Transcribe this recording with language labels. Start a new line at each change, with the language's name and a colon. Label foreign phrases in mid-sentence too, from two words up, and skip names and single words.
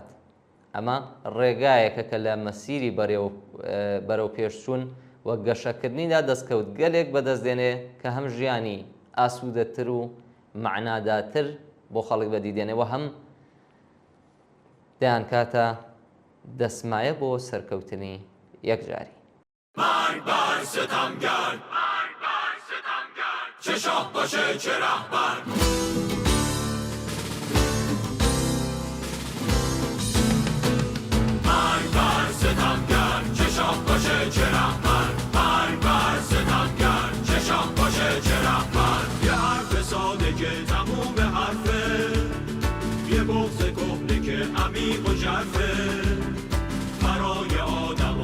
Central Kurdish: ئەمە ڕێگایەکە کە لە مەسیری بەرەو پێشچوون وە گەشەکردنیدا دەستکەوت گەلێک بەدەستدێنێ کە هەم ژیانی ئاسوودەتر و معناداتر بۆ خەڵک بەدیدێنێەوە هەم دەیان کاتە دەسمایە بۆ سەرکەوتنی یەکجاری.
Persian: مرگ ستمگر چه شاه باشه چه رهبر مرگ بر ستمگر چه شاه باشه چه رهبر مرگ بر ستمگر چه شاه باشه چه رهبر یه حرف ساده که تموم حرفه یه بغض کهنه که عمیق و ژرفه برای آدم